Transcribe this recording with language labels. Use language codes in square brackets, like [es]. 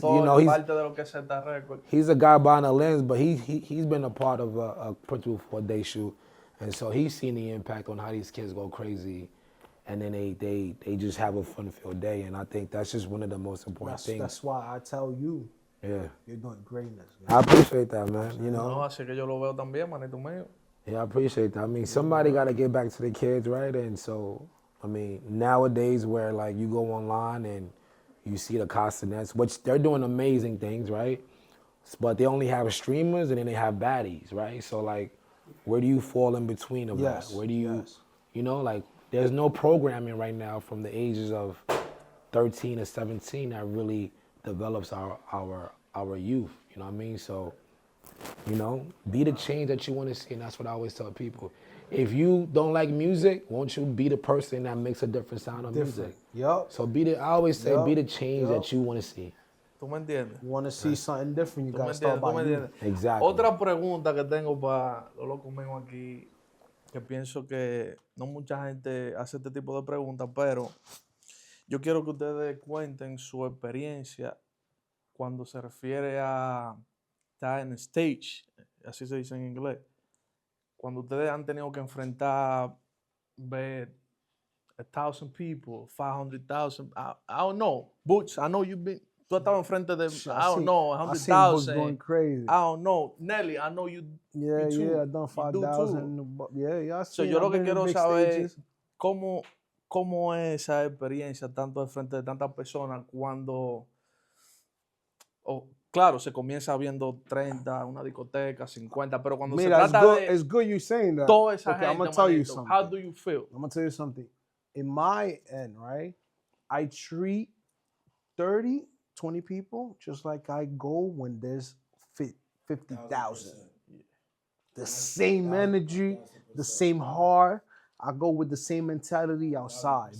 [es] parte de lo que es Zeta Records. [en] He's a guy behind the lens, but he's been a part of a principal for a day shoot, and so he's seen the impact on how these kids go crazy, and then they just have a fun-filled day, and I think that's just one of the most important things. That's why I tell you, you're doing greatness. I appreciate that, man. [es] No, así que yo lo veo también, manito mío. [en] Yeah, I appreciate that. I mean, somebody got to get back to the kids, right? And so, I mean, nowadays where like you go online and you see the Castanets, which they're doing amazing things, right? But they only have streamers and then they have baddies, right? So like, where do you fall in between of that? Where do you, like, there's no programming right now from the ages of 13 to 17 that really develops our youth, you know what I mean? So, be the change that you want to see, and that's what I always tell people. If you don't like music, won't you be the person that makes a different sound of music? Yup. So I always say, be the change that you want to see. [es] ¿Tú me entiendes? [en] You want to see something different, you got to start by you. Exactly. [es] Otra pregunta que tengo para los locos míos aquí, que pienso que no mucha gente hace este tipo de preguntas, pero yo quiero que ustedes cuenten su experiencia cuando se refiere a estar en stage, así se dice en inglés. Cuando ustedes han tenido que enfrentar, ver 1,000 people, 500,000, [en] I don't know. Boogz, I know you've been, [es] tú estabas enfrente de, [en] I don't know, 100,000. Going crazy. I don't know. Nelly, I know you. Yeah, you too. I've done 5,000. Yeah, [es] So yo lo que quiero saber es cómo es esa experiencia, tanto de frente de tantas personas, cuando, claro, se comienza viendo 30, una discoteca, 50, pero cuando se trata de... [en] It's good you saying that. [es] Toda esa [en] okay, [es] gente, [en] I'm going to tell you something. How do you feel? I'm going to tell you something. In my end, right, I treat 30, 20 people just like I go when there's 50,000. The same energy, the same heart. I go with the same mentality outside.